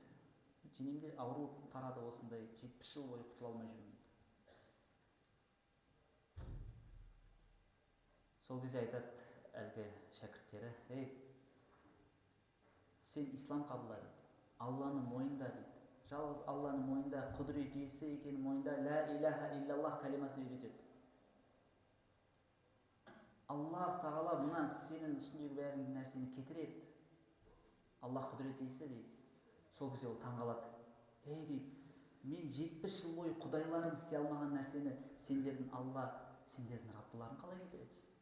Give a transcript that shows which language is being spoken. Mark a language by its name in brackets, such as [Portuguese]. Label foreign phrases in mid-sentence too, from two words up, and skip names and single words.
[Kazakh] Денемде ауру тарады осындай, 70 жыл бойы құтыла алмай жүрмін дейді. Сол кезде айтады әлгі шәкірттері: сен ислам қабылда дейді. Алланы мойында дейді. Жалғыз Алланы мойында, құдірет иесі екенін мойында, [Arabic] لا إله إلا الله [Kazakh] калимасын үйретеді. Аллах тағала мына сенің үстіндегі бәрін нәрсені кетіреді. Аллах құдірет иесі дейді. Сол кезде ол таңғалады. Дейді, мен 70 жыл бойы құдайларым істей алмаған нәрсені сендердің Алла, сендердің Раббыларың қалай кетіреді?